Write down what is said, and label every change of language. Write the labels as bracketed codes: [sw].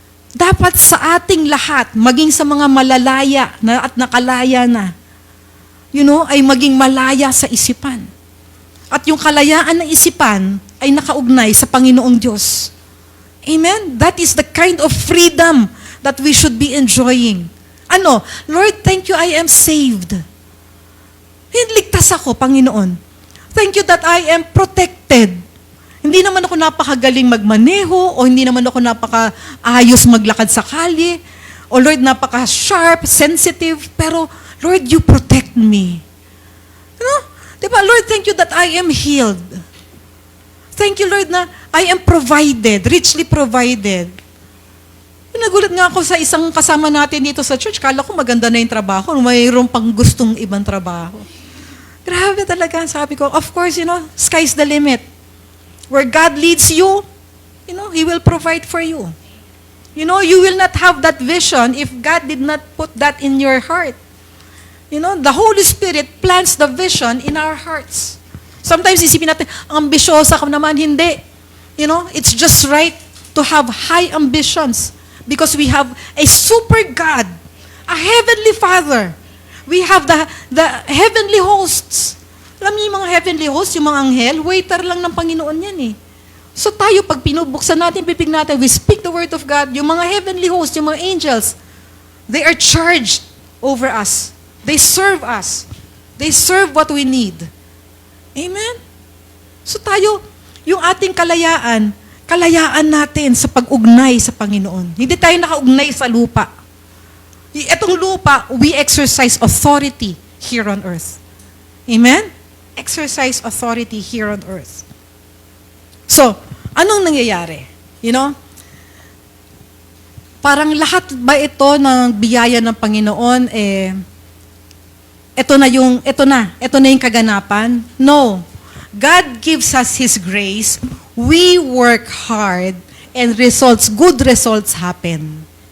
[tl] Dapat sa ating lahat, maging sa mga malalaya na at nakalaya na, ay maging malaya sa isipan. At yung kalayaan ng isipan ay nakaugnay sa Panginoong Diyos. Amen? [en] That is the kind of freedom that we should be enjoying. Lord, thank you, I am saved. [tl] Ligtas ako, Panginoon. [en] Thank you that I am protected. [tl] Hindi naman ako napakagaling magmaneho, o hindi naman ako napakaayos maglakad sa kalye, o Lord, napaka-sharp, sensitive, pero Lord, [en] you protect me. You know? Diba, Lord, thank you that I am healed. Thank you, Lord, na I am provided, richly provided. [tl] Nagulat nga ako sa isang kasama natin dito sa church. Kala ko maganda na yung trabaho. Mayroon pang gustong ibang trabaho. Grabe talaga. Sabi ko, [en] of course, sky's the limit. Where God leads you, He will provide for you. You will not have that vision if God did not put that in your heart. The Holy Spirit plants the vision in our hearts. Sometimes [tl] isipin natin, ambisyosa ka naman, hindi. [en] It's just right to have high ambitions because we have a super God, a heavenly Father. We have the heavenly hosts. [tl] Alam niyo yung mga heavenly hosts, yung mga anghel, waiter lang ng Panginoon yan eh. [en] So [tl] tayo, pag pinubuksan natin, pipig natin, [en] we speak the word of God, yung mga heavenly hosts, yung mga angels, they are charged over us. They serve us. They serve what we need. Amen? [tl] So tayo, yung ating kalayaan natin sa pag-ugnay sa Panginoon. Hindi tayo nakaugnay sa lupa. Etong lupa, [en] we exercise authority here on earth. Amen? Exercise authority here on earth. [tl] So, anong nangyayari? Parang lahat ba ito ng biyaya ng Panginoon, ito na yung kaganapan? [en] No. God gives us His grace. We work hard and good results happen.